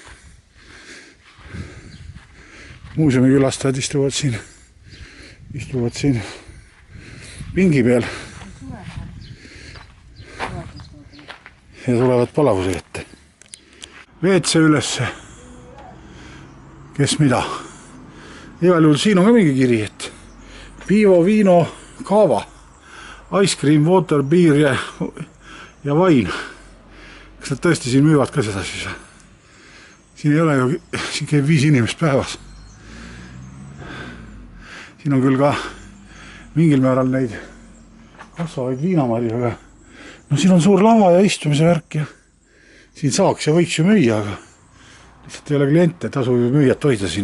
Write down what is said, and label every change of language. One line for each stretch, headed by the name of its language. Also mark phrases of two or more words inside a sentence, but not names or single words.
Estonian: Muuseumikülastajad istuvad siin pingi peal ja tulevad palavuse ette. WC ülesse, kes mida. Igal juhul siin on ka mingi kiri, et
Croatian: piivo, viino, kaava,
English: ice cream, water, beer
Estonian: ja vain. Kas nad tõesti siin müüvad ka seda siis? Siin ei ole ju, siin käib 5 inimest päevas. Siin on küll ka mingil määral neid kasvavaid viinamarju, aga no siin on suur lava ja istumise värk ja siin saaks ja võiks ju müüa, aga lihtsalt ei ole kliente, tasu ju müüjat hoida siin.